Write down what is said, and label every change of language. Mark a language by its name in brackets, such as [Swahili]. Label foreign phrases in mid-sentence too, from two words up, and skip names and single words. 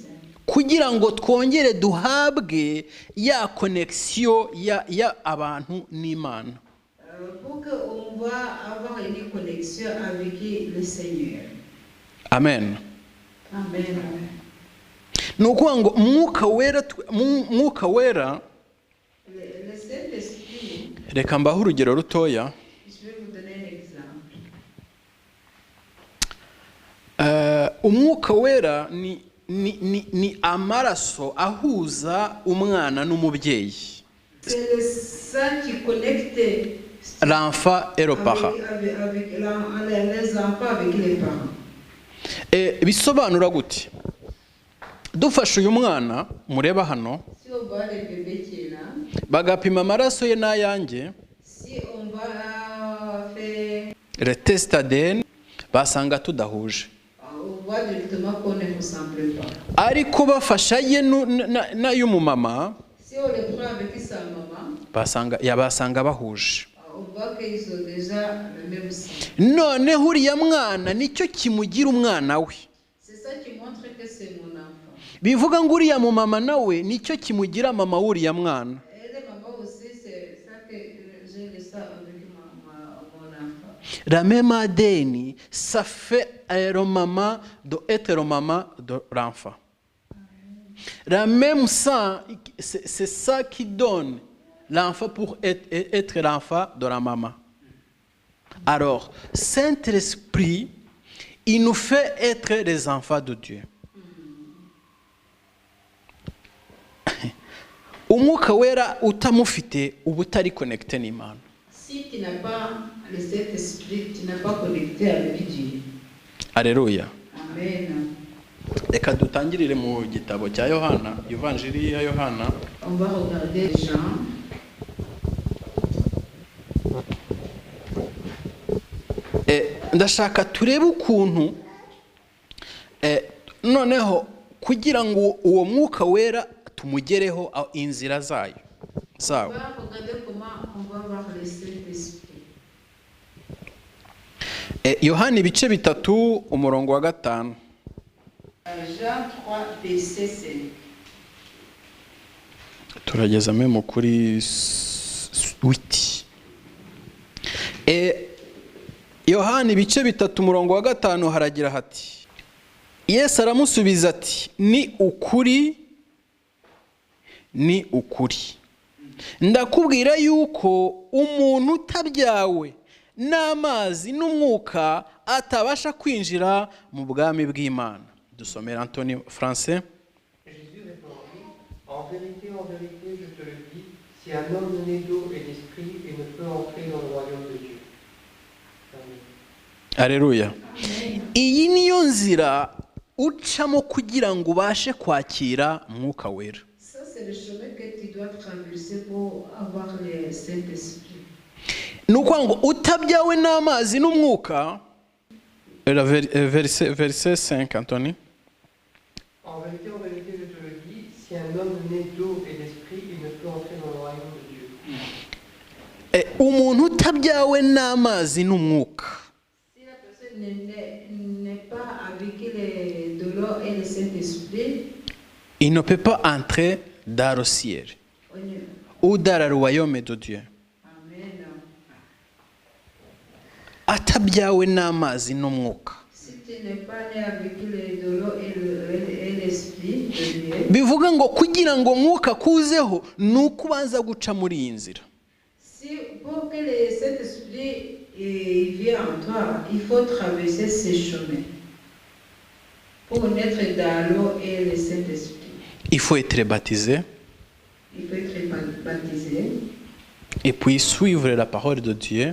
[Kinyarwanda] Kugira ngo twongere duhabwe ya connexion ya abantu n'Imana. [French] Pour qu'on va avoir une connexion avec le Seigneur. Amen. Amen. [Kinyarwanda] Nukuvuga ngo mwuka wera [French] Le Saint-Esprit, [Kinyarwanda] reka mbaho urugero rutoya. [French] je vais vous donner un exemple. [Kinyarwanda] Umwuka wera ni amaraso ahuza umwana n'umubyeyi. [French] C'est le sang qui connecte L'enfant et le parent. avec les enfants avec les parents. [Kinyarwanda] Bisobanura gute? Dufashe uyu mwana mureba hano, [French] Si on voit le bébé qui est là, [Kinyarwanda] bagapima amaraso ye n'ayanjye, [French] si on va faire, le test ADN, [Kinyarwanda] basanga tudahuje. [French] on voit directement qu'on ne ressemble pas. [Kinyarwanda] Ariko bafasha ye n'ay'umumama, [French] Si on le prend avec sa maman, [Kinyarwanda] basanga bahuje. [French] on voit qu'ils ont déjà le même sang. [Kinyarwanda] Noneho uriya mwana nicyo kimugira umwana we. [French] C'est ça qui montre que c'est mon enfant. [Kinyarwanda] Bivuga ngo uriya mumama nawe nicyo kimugira mama w'uriya mwana. [French] Et les mamans aussi, c'est ça que j'ai le sang avec mon enfant. La même ADN, ça fait le maman d'être le maman de l'enfant. La même sang, c'est ça qui donne l'enfant pour être l'enfant de la maman. Alors, Saint-Esprit, il nous fait être les enfants de Dieu. [Kinyarwanda] Umwuka wera utamufite uba utari connecté n'Imana. [French] Si tu n'as pas le Saint-Esprit, tu n'as pas connecté avec Dieu. Alléluia. Amen. [Kinyarwanda] Reka dutangirire mu gitabo cya Yohana, Evanjiri ya Yohana. [French] On va regarder Jean. [Kinyarwanda] Ndashaka turebe ukuntu noneho kugira ngo uwo mwuka wera tumugereho inzira zayo. [French] On va regarder comment on va voir le Saint-Esprit. [Kinyarwanda] Yohana ibice 3 umurongo wa 5. [French] Jean 3, verset 5. [Kinyarwanda] Turageza memo kuri 8. Yohana ibice 3 umurongo wa 5 haragira hati, Yesu aramusubiza ati, ni ukuri ndakubwira yuko umuntu utabyawe n'amazi n'umwuka atabasha kwinjira mu bwami bw'Imana. Dusomera Anthony français. [French] Jésus répondit, en vérité, je te le dis, si un homme né d'eau et d'esprit, il ne peut entrer dans le royaume de Dieu. Amen. Alléluia. [Kinyarwanda] Iyi niyo nzira ucamo kugira ngo ubashe kwakira mwuka wera. [French] Ça, c'est le chemin que tu dois traverser pour avoir le Saint-Esprit. [Kinyarwanda] Nuko ngo utabyawe n'amazi n'umwuka. [French] Verset 5, Anthony. En vérité, je te le dis, si un homme né d'eau et d'esprit, il ne peut entrer dans le royaume de Dieu. [Kinyarwanda] Umuntu utabyawe n'amazi n'umwuka. [French] Si la personne n'est pas avec de l'eau et le Saint-Esprit, Il ne peut pas entrer dans le ciel ou dans le royaume de Dieu. Amen. [Kinyarwanda] Atabyawe n'amazi n'umwuka. [French] Si tu n'es pas né avec de l'eau et l'Esprit de Dieu, [Kinyarwanda] Bivuga ngo kugira ngo mwuka kuzeho nuko ubanza guca muri iyi nzira. [French] si pour que le Saint-Esprit vienne en toi, il faut traverser ces chemins pour naître dans l'eau et le Saint-Esprit. Il faut être baptisé Il faut être baptisé et puis suivre la parole de Dieu